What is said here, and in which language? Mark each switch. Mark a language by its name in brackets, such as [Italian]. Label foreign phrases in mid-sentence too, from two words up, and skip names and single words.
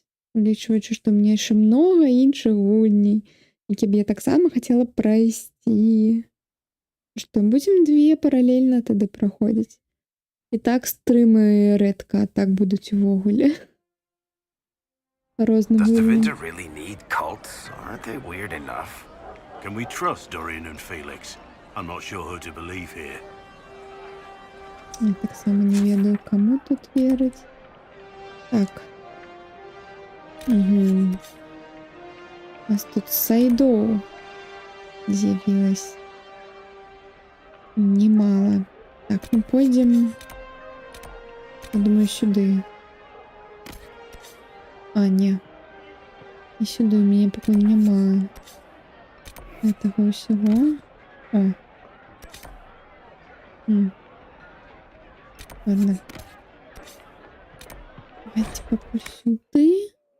[Belarusian] Улічваючы, што мне яшчэ многа іншых гульней, які б я таксама хацела прайсці. Што, будзем две паралельна тады праходзіць. І так стрымы рэдка так будуць увогуле. Розным [English] Does [Belarusian] гульням. [English] Tevinter really need cults? Aren't they weird enough? Can we trust Dorian and Felix? I'm not sure who to believe here. [Belarusian] Я таксама не ведаю, каму тут верыць. Так. Угу. У нас тут сайдоў з'явілась. [Russian] Немало. Так, ну пойдем. [Belarusian] Я думаю, сюды. А, не. [Russian] І сюди у меня пока нема этого всего. О. Ладно. Давайте пока сюди.